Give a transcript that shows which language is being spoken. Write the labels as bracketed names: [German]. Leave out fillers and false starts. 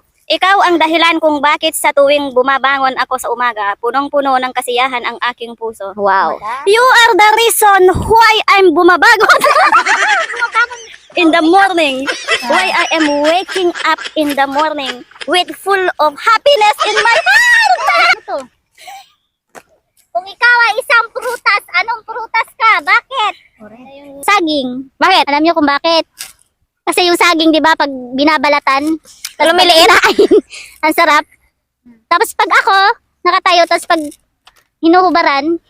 [Filipino] Ikaw ang dahilan kung bakit sa tuwing bumabangon ako sa umaga, punong-puno ng kasiyahan ang aking puso. Wow. [English] You are the reason why I'm bumabangon in the morning. Why I am waking up in the morning with full of happiness in my heart. [Filipino] Kung ikaw ay isang prutas, anong prutas ka? Bakit? Saging. Bakit? Alam niyo kung bakit? Kasi yung saging, di ba, pag binabalatan, Lumiliit. ang sarap. Tapos pag ako, nakatayo, tapos pag hinuhubaran,